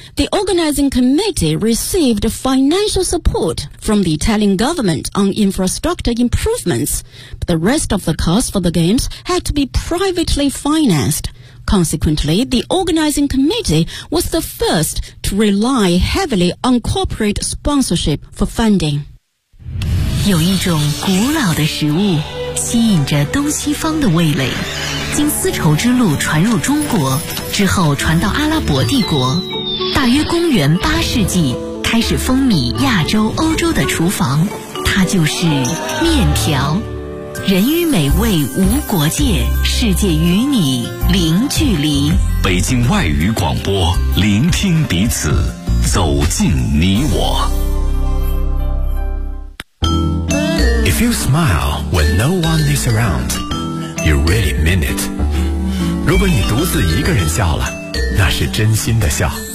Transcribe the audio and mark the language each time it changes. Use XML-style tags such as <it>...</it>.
<en>The organizing committee received financial support from the Italian government on infrastructure improvements, but the rest of the cost for the Games had to be privately financed. Consequently, the organizing committee was the first to rely heavily on corporate sponsorship for funding.</en> <zh>有一种古老的食物吸引着东西方的味蕾，经丝绸之路传入中国之后传到阿拉伯帝国，大约公元8世纪开始风靡亚洲欧洲的厨房，它就是面条。人与美味无国界，世界与你零距离。北京外语广播，聆听彼此，走进你我。</zh> <en>If you smile when no one is around, you really mean it.</en> <zh>如果你独自一个人笑了，那是真心的笑。</zh>